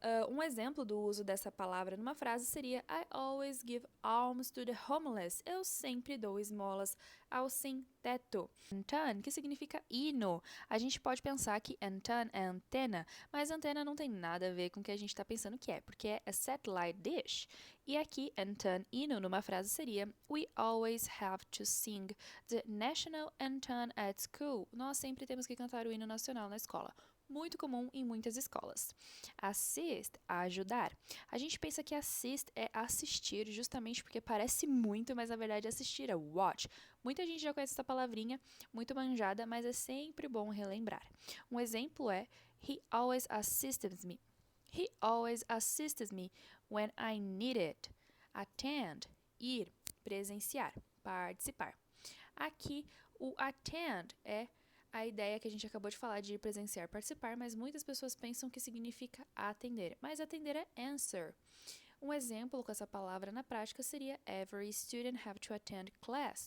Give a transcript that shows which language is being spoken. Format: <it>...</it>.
<pt>Um exemplo do uso dessa palavra numa frase seria</pt> <en>I always give alms to the homeless.</en> <pt>Eu sempre dou esmolas ao sem-teto. Antenna, que significa hino. A gente pode pensar que antenna é antena, mas antena não tem nada a ver com o que a gente está pensando que é, porque é a satellite dish. E aqui, anthem hino numa frase seria</pt> <en>We always have to sing the national anthem at school.</en> <pt>Nós sempre temos que cantar o hino nacional na escola. Muito comum em muitas escolas. Assist, ajudar. A gente pensa que assist é assistir, justamente porque parece muito, mas na verdade assistir é watch. Muita gente já conhece essa palavrinha, muito manjada, mas é sempre bom relembrar. Um exemplo é</pt> <en>He always assists me. He always assists me when I need it.</en> <pt>Attend, ir, presenciar, participar. Aqui, o attend é a ideia que a gente acabou de falar de presenciar, participar, mas muitas pessoas pensam que significa atender, mas atender é answer. Um exemplo com essa palavra na prática seria</pt> <en>Every student have to attend class.</en>